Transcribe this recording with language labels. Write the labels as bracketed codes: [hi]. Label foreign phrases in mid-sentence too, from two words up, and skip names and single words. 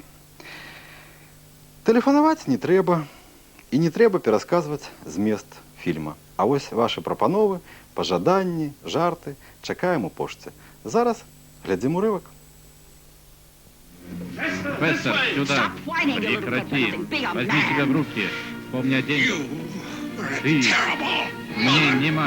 [be] Тэлефанаваць не трэба, і не трэба перасказваць змест фільма. А вось вашы прапановы, пажаданні, жарты чакаем у пошце. Зараз глядзім урывак. [ru] Фестер, сюда. Прекрати. Возьми себя в руки. Помни о деньгах. Ты мне не мать.